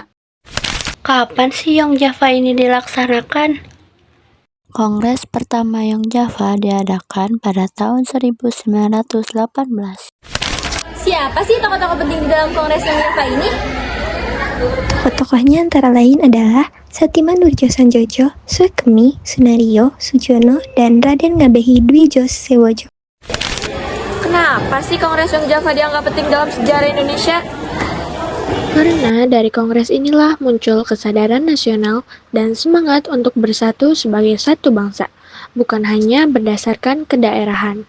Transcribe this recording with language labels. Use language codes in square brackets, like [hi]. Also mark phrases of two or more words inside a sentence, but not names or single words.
[id] Kapan sih Young Java ini dilaksanakan? Kongres pertama Young Java diadakan pada tahun 1918. Siapa sih tokoh-tokoh penting di dalam Kongres Young Java ini? Tokoh-tokohnya antara lain adalah Satiman Nurjo-Sanjojo, Sukemi, Sunario, Sujono, dan Raden Ngabehi Dwi Josewojo. Kenapa sih Kongres Young Java dianggap penting dalam sejarah Indonesia? Karena dari kongres inilah muncul kesadaran nasional dan semangat untuk bersatu sebagai satu bangsa, bukan hanya berdasarkan kedaerahan.